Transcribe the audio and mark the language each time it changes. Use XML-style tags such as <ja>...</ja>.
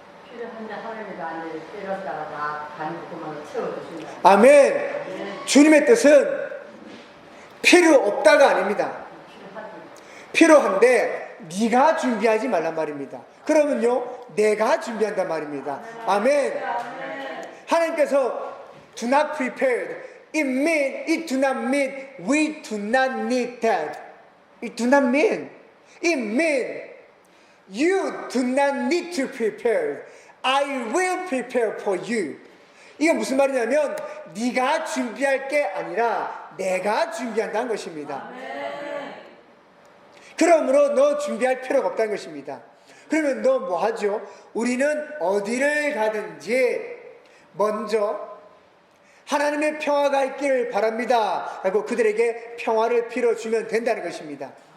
<ko>필요한데 하나님이 나를 때렸다가 다 반구만 채워주신다. 아멘. 주님의 뜻은 필요 없다가 아닙니다. 필요한데 네가 준비하지 말란 말입니다. 그러면요, 내가 준비한단 말입니다. 아멘. 하나님께서</ko> <en>do not prepared. It do not mean we do not need that. It do not mean. It mean you do not need to prepare. I will prepare for you.</en> <ko>이게 무슨 말이냐면 네가 준비할 게 아니라 내가 준비한다는 것입니다. 그러므로 너 준비할 필요가 없다는 것입니다. 그러면 너 뭐 하죠? 우리는 어디를 가든지 먼저 하나님의 평화가 있기를 바랍니다 라고 그들에게 평화를 빌어주면 된다는 것입니다.</ko>